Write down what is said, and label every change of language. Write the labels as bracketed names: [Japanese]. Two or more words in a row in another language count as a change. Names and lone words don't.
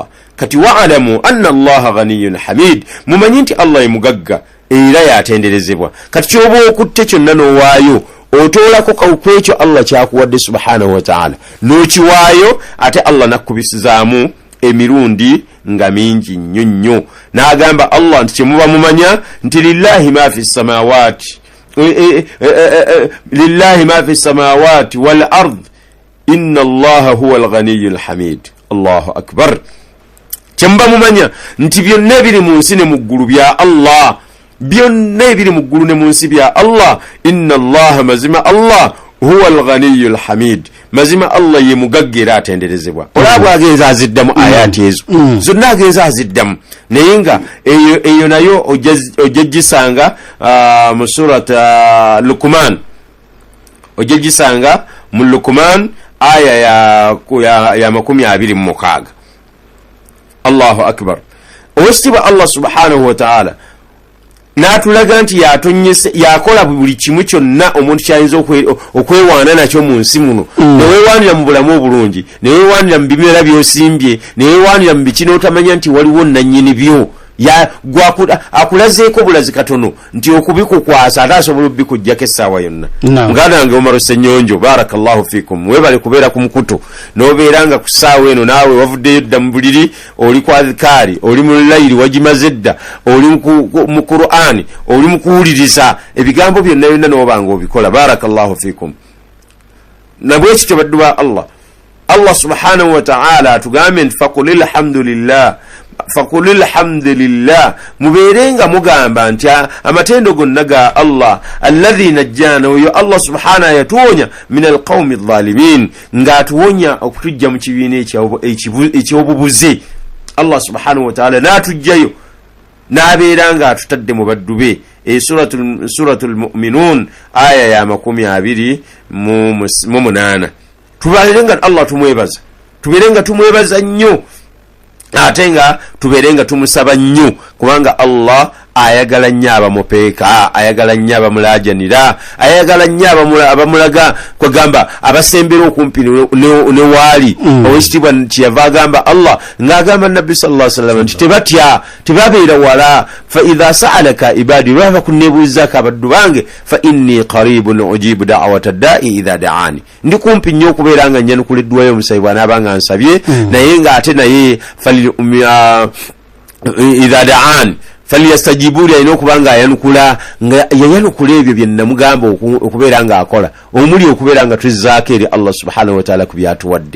[Ganda] Kati [Arabic] واعلموا أن الله غني حميد, [Ganda] mumanyi nti Allah ye mugagga era yatenderezebwa. Kati kyoba okutte kyonna n'owaayo otoolako kawukwekyo Allah kyakuwadde [Arabic] سبحانه وتعالى [Ganda] n'okiwaayo, ate Allah nakkubisizaamu emirundi nga mingi nnyo. [Arabic] N'agamba Allah nti kyemuba mumanya nti لله ما في السماوات لله ما في السماوات والأرض إن الله هو الغني الحميد. الله أكبر. [Ganda] Kyemba mumanya nti byonna ebiri mu nsi ne mu ggulu bya Allah, byonna ebiri mu ggulu ne mu nsi bya Allah. [Arabic] إن الله, [Ganda] mazima Allah, [Arabic] هو الغني الحميد, [Ganda] mazima Allah ye mugagga era atenderezebwa. Olaba agenza aziddamu ayati ezo zonna agenza aziddamu, naye nga eyo nayo ojjagisanga mu surat Luqman, ojjagisanga mu Luqman aya ya 26. [Arabic] الله أكبر. [Ganda] Owesitibwa Allah [Arabic] سبحانه وتعالى [Ganda] n'atulaga nti yatonyese, yakola buli kimu kyonna omuntu kyayinza okwewaana nakyo mu nsi muno. Neweewaanira mu bulamu obulungi, neweewaanira mu bimera by'osimbye, neweewaanira mu biki n'otamanya nti waliwo nannyini byo. Akulazeeko bulazi katono nti okubikukwasa ate asobola obbikuggyako essaawa yonna. Muganda wange Omar Ssenyonjo, [Arabic] بارك الله فيكم, [Ganda] weebale kubeera ku mukutu n'obeera nga ku ssaawa eno naawe wavuddeyo dda mu buliri, oli ku adhikaari, oli mu layiri wagimaze dda, oli mu Qur'ani, oli mu kuwuliriza ebigambo byonna byonna n'obanga obikola. [Arabic] بارك الله فيكم. [Ganda] Nabwe kityo baddu ba Allah [Arabic] سبحانه وتعالى [Ganda] atugambe nti [Arabic] فقل الحمد لله, [Ganda] mubeerenga mugamba nti amatendo gonna ga Allah [Arabic] الذي نجانا, [Ganda] oyo Allah subhanahu yatuwonya [Arabic] من القوم الظالمين, [Ganda] ng'atuwonya okutujja mu kibiina ekyobubuze. Allah [Arabic] سبحانه وتعالى [Ganda] n'atujjayo n'abeera nga atutadde mu baddu be. Suratul Mu'minun aya ya 28. Tubeerenga Allah tumwebaza, tubeerenga tumwebaza nnyo, ate nga tubeerenga tumusaba nnyo, kubanga Allah ayagala nnyo abamupeeka, ayagala nnyo abamulajanira, ayagala nnyo abamulaga kwegamba abasembera okumpi ne waali. Owekitiibwa kyeyava agamba Allah ng'agamba Nabbi [Arabic] صلى الله عليه وسلم [Ganda] nti tebatya, tebabeera wala. [Arabic] فإذا سألك عبادي, [Ganda] lwava kunneebuuzaako abaddu bange, [Arabic] فإني قريب أجيب دعوة الداع إذا دعان, [Ganda] ndi kumpi nnyo okubeera nga nyanukula edduwayo omusayi bw'anaaba nga nsabye, naye ng'ate naye [Arabic] إذا دعان فليستجيبوا لي, [Ganda] alina okuba nga ayanukula, nga yayanukula ebyo bye namugamba okubeera nga akola, omuli okubeera nga tuzzaako eri Allah [Arabic] سبحانه وتعالى [Ganda] ku byatuwadde.